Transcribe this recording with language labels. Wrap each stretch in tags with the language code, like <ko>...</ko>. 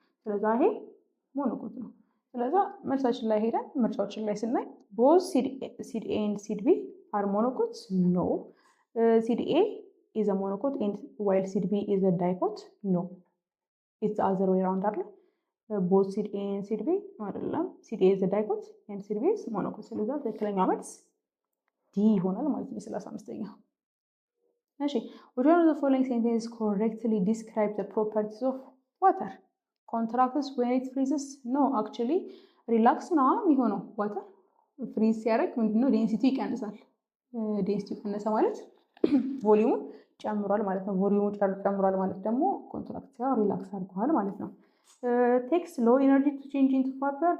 <am>ስለዛ ይሄ ሞኖኮት ነው። ስለዛ መልሳችን ላይ ሄደን ምርጫዎችን ላይ ስናይ</am> <en>both seed A and seed B are monocots? No. Seed A is a monocote and while seed B is a dicote? No. It's the other way around</en> <am>አይደል?</am> <en>Both seed A and seed B</en> <am>አይደለም።</am> <en>seed A is a dicote and seed B is monocote.</en> <am>ስለዛ ትክክለኛው መልስ ዲ ይሆናል ማለት ነው። 35ኛው እሺ</am> <en>which one of the following sentences correctly describe the properties of water? Contracts when it freezes? No, actually relax</en> <am>ነው የሚሆነው። water ፍሪዝ ሲያደርግ ምንድነው ዴንሲቲ ይቀንሳል። ዴንሲቲ ቀነሰ ማለት ቮሊዩሙ ጨምሯል ማለት ነው። ቮሊዩሙ ጨምሯል ማለት ደግሞ ኮንትራክት ያው ሪላክስ አድርጓል ማለት ነው።</am> <en>takes low energy to change into vapor?</en>